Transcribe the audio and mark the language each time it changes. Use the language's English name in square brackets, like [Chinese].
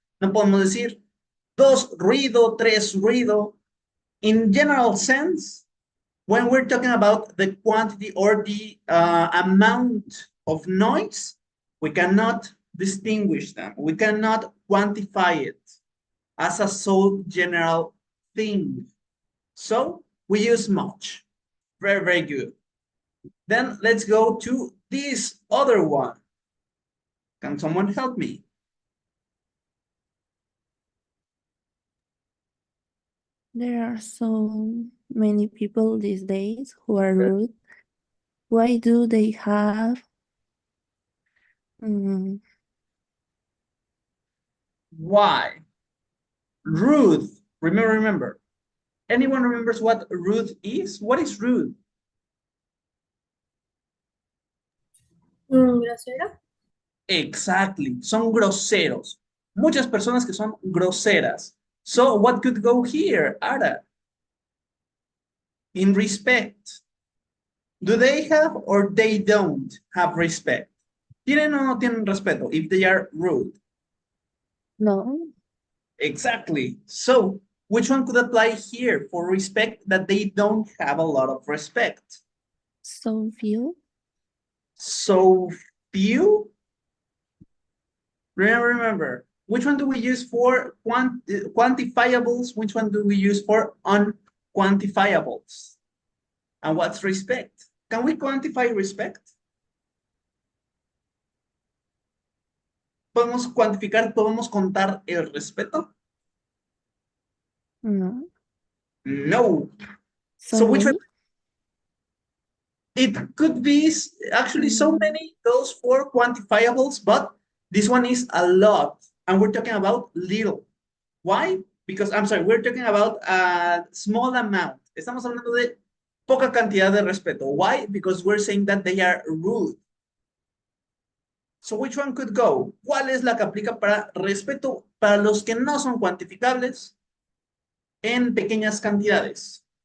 [Spanish] No podemos decir 2 ruido, 3 ruido. [English] In general sense, when we're talking about the quantity or the amount of noise, we cannot distinguish them. We cannot quantify it as a so general thing. So we use much. Very, very good. Then let's go to this other one. Can someone help me? There are so many people these days who are rude. Why do they have Why? Rude. Remember. Anyone remembers what rude is? What is rude? [Spanish] Grosero. Exactly. Son groseros. Muchas personas que son groseras. [English] So what could go here, Ara? In respect. Do they have or they don't have respect? [Spanish] ¿Tienen o no tienen respeto if they are rude? [English] No? Exactly. So which one could apply here for respect that they don't have a lot of respect? So few? So few? Remember, which one do we use for quantifiables? Which one do we use for unquantifiables? And what's respect? Can we quantify respect? [Spanish] ¿Podemos cuantificar, podemos contar el respeto? [English] No. No. So which many? one? It could be actually so many goes for quantifiables, but this one is a lot. And we're talking about little. Why? Because, we're talking about a small amount. [Spanish] Estamos hablando de poca cantidad de respeto. [English] Why? Because we're saying that they are rude. So which one could go? [Spanish] ¿Cuál es la que aplica para respeto para los que no son cuantificables en pequeñas cantidades?